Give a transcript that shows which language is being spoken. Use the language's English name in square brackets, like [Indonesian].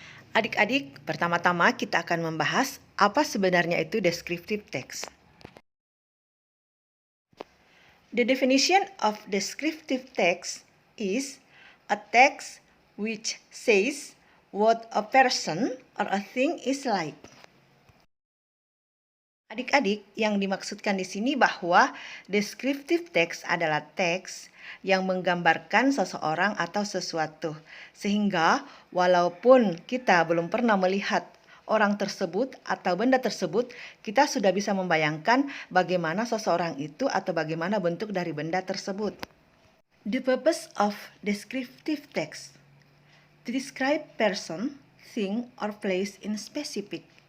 [Indonesian] Adik-adik, pertama-tama kita akan membahas apa sebenarnya itu descriptive text. [English] The definition of descriptive text is a text which says what a person or a thing is like. [Indonesian] Adik-adik, yang dimaksudkan di sini bahwa descriptive text adalah teks yang menggambarkan seseorang atau sesuatu. Sehingga walaupun kita belum pernah melihat orang tersebut atau benda tersebut, kita sudah bisa membayangkan bagaimana seseorang itu atau bagaimana bentuk dari benda tersebut. [English] The purpose of descriptive text: to describe person, thing, or place in specific.